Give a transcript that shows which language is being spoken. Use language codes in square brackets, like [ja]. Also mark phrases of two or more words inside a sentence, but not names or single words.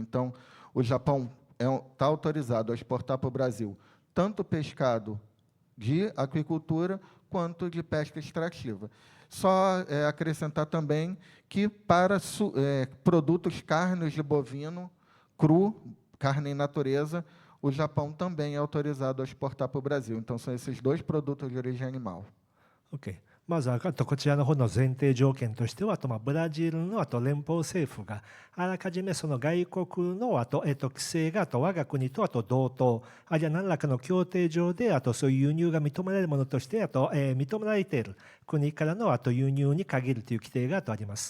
[pt] Então, o Japão está autorizado a exportar para o Brasil tanto pescado de aquicultura quanto de pesca extrativa. Só acrescentar também que para produtos carnes de bovino, cru, carne em natureza, o Japão também é autorizado a exportar para o Brasil. Então, são esses dois produtos de origem animal. [ja] OK。まずはこちらの方の前提条件としては、ブラジルの連邦政府があらかじめその外国の規制が我が国と同等、あるいは何らかの協定上でそういう輸入が認められるものとして認められている国からの輸入に限るという規定があります。